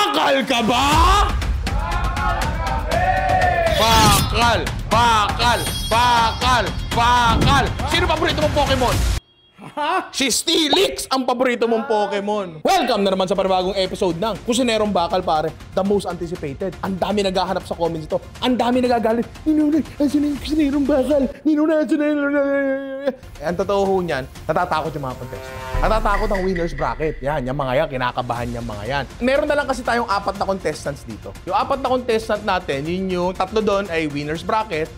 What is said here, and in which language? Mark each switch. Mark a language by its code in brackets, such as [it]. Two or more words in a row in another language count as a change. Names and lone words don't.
[tl] Bakal ka ba? Bakal! Bakal! Bakal! Bakal! Sino paborito mong Pokemon? Ha? Si Steelix ang paborito mong Pokemon. Welcome na naman sa panibagong episode ng Kusinerong Bakal, pare. [en] The most anticipated. [tl] Ang dami naghahanap sa comments ito. Ang dami nagagalit. Ninunay, asan yung Kusinerong Bakal? Ninunay, asan yung... Ang totoo ho niyan, natatakot yung mga contestant. Natatakot ang [en] winner's bracket. [tl] Yan, yung mga yan, kinakabahan yung mga yan. Meron na lang kasi tayong 4 na contestants dito. Yung 4 na contestant natin, yun yung 3 doon ay [en] winner's bracket.